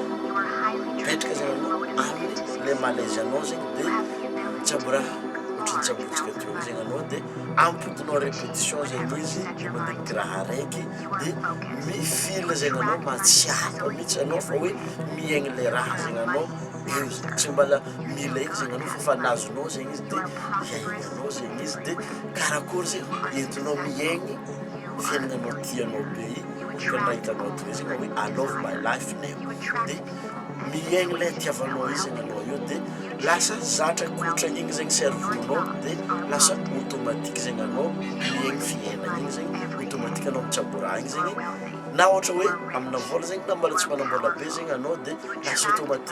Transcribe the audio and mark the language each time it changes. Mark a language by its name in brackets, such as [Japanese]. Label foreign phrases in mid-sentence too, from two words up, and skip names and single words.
[Malagasy] mipetraka zegny anao amin'ny [French] le malaise [Malagasy] anao zegny dia mitsabo raha ohatry nitsabotsika teo zegny anao dia ampodinao répétition zegny izy mandiniky raha araiky dia mifila zegny anao matsiapa mihitsy anao fa hoe miaigny le raha zegny anao eo zegny tsy mbala mila eky zegny anao fa nazonao zegny izy dia hiaignanao zegny izy dia karakory zegny entinao miaigny fiaignanao tianao be ka raha hitanao tonga zegny hoe [English] I love my life now [Malagasy] dia miaigny le tiavanao izy zegny anao io dia lasa zatra kotrana igny zegny cerveaunao dia lasa automatique zegny anao miaigny fiainana igny zegny automatique anao mitsabo raha igny zegny na ohatra hoe amina vola zegny na mbala tsy manambola be zegny anao dia lasa automatique